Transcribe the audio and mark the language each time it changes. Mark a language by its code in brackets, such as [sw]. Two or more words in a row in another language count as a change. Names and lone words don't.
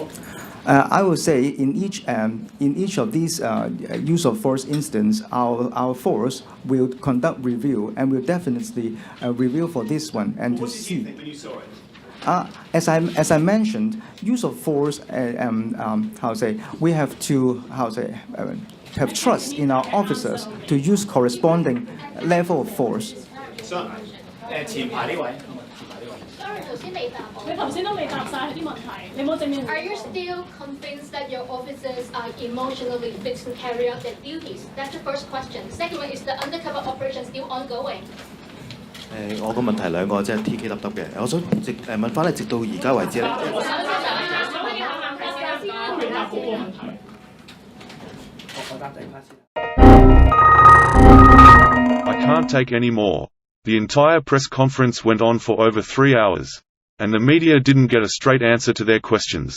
[en] I would say in each of these use of force incidents, our force will conduct review and will definitely review for this one and what to did see. you think when you saw it? As I mentioned, use of force. We have to have trust in our officers to use corresponding level of force. So, [yue] 前排呢位。 [en] Are you still convinced that your officers are emotionally fit to carry out their duties? That's the first question. Second one, is the undercover operation still ongoing? [yue] 我個問題兩個即係 TK 揼揼嘅，我想問翻你，直到而家為止咧。 [en] I can't take any more. The entire press conference went on for over 3 hours. And the media didn't get a straight answer to their questions.